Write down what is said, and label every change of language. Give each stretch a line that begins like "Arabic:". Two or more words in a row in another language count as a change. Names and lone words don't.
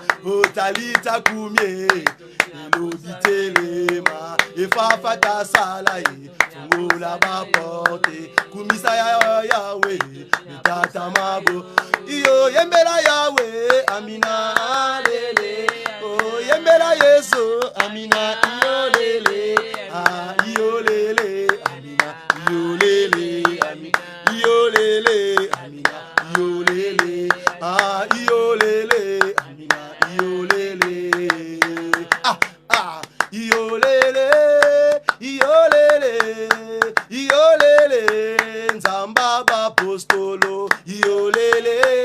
Lingala: Oh,
Aramaic: talita kumye,
Lingala: elodi telema, efafata sala ye, fungola ba porte, kumisa ya Yahweh, mitata mabo. Iyo yembela Yahweh, Amina, lele, oh yembela Yesu, Amina, iyo lele, ah iyo lele, Amina, iyo lele, Amina, iyo lele, Amina, iyo lele, ah iyo lele, Amina, iyo lele, ah iyo lele, iyo lele, iyo lele, Nzamba apostolo, iyo lele.